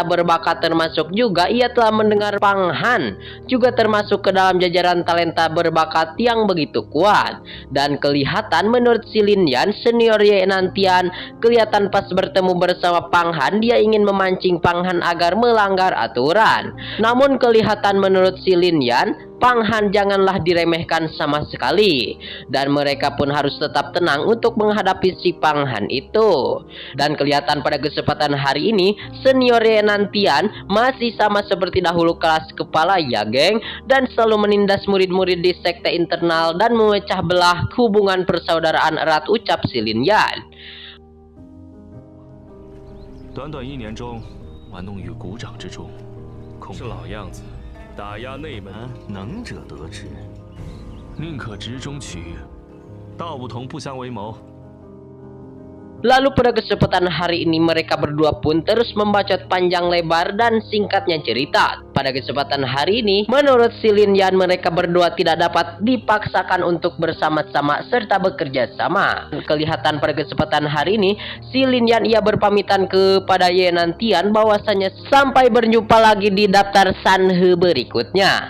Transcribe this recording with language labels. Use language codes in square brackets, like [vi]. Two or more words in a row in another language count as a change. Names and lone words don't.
[id] berbakat termasuk juga ia telah mendengar Pang Han juga termasuk ke dalam jajaran talenta berbakat yang begitu kuat dan kelihatan menurut si Lin Yan senior Ye Nantian kelihatan pas bertemu bersama Pang Han dia ingin memancing Pang Han agar melanggar aturan namun kelihatan menurut si Lin Yan Pang Han janganlah diremehkan sama sekali dan mereka pun harus tetap tenang untuk menghadapi si Pang Han itu. Dan kelihatan pada kesempatan hari ini senior Ye Nantian masih sama seperti dahulu kelas kepala ya geng dan selalu menindas murid-murid di sekte internal dan memecah belah hubungan persaudaraan erat ucap si Lin Yan. [zh] 短短1年中，玩弄于股掌之中，恐是老样子。打压内门，能者得之。宁可直中取义，道不同不相为谋。 [id] Lalu pada kesempatan hari ini mereka berdua pun terus membacot panjang lebar dan singkatnya cerita. Pada kesempatan hari ini menurut si Lin Yan mereka berdua tidak dapat dipaksakan untuk bersama-sama serta bekerja sama. Kelihatan pada kesempatan hari ini si Lin Yan ia berpamitan kepada Ye Nantian bahwasanya sampai berjumpa lagi di daftar Sanhe berikutnya.